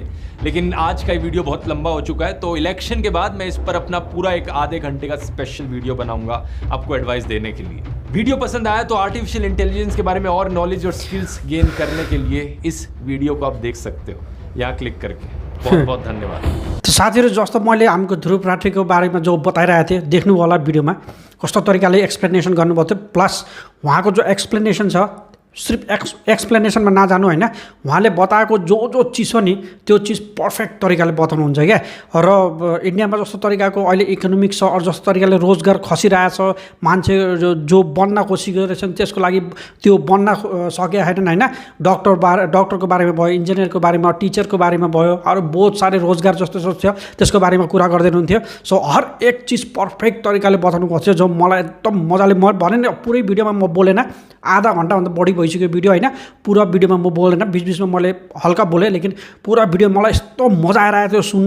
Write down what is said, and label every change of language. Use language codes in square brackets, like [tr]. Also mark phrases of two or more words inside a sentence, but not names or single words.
[hi] लेकिन आज का वीडियो बहुत लंबा हो चुका है, तो इलेक्शन के बाद मैं इस पर अपना पूरा एक आधे घंटे का स्पेशल वीडियो बनाऊंगा आपको एडवाइस देने के लिए। वीडियो पसंद आया तो [en] artificial intelligence [hi] के बारे में और नॉलेज और [en] skills gain [hi] करने के लिए इस वीडियो को आप देख सकते हो यहाँ क्लिक करके। बहुत बहुत धन्यवाद। [ne] तो साथीहरू, जस्तो मैले हाम्रो ध्रुव राठीको बारेमा जो बताइरहेको थिएँ, देख्नु होला भिडियोमा कस्तो तरिकाले एक्सप्लेनेसन गर्नुभएको थियो। प्लस उहाँको जो एक्सप्लेनेसन छ सिर्फ एक्सप्लेनेसनमा नजानु होइन, उहाँले बताएको जो चिज हो नि त्यो चिज पर्फेक्ट तरिकाले बताउनुहुन्छ क्या। र इन्डियामा जस्तो तरिकाको अहिले इकोनोमिक्स छ, अरू जस्तो तरिकाले रोजगार खसिरहेछ, मान्छे जो बन्न कोसिस गरेछन् त्यसको लागि त्यो बन्न सकेका छैनन् होइन। डक्टरको बारेमा भयो, इन्जिनियरको बारेमा, टिचरको बारेमा भयो, अरू [hi] बहुत सारे [ne] रोजगार जस्तो छ त्यसको बारेमा कुरा गर्दै हुनुहुन्थ्यो। सो हर एक चिज पर्फेक्ट तरिकाले बताउनु थियो, जो मलाई एकदम मजाले, म भने नि पुरै भिडियोमा म बोलेन, आधा घन्टाभन्दा बढी भइसक्यो भिडियो होइन। पुरा भिडियोमा म बोलेन, बिचबिचमा मैले हल्का बोलेँ, लेकिन पुरा भिडियो मलाई यस्तो मजा आइरहेको थियो सुन्न।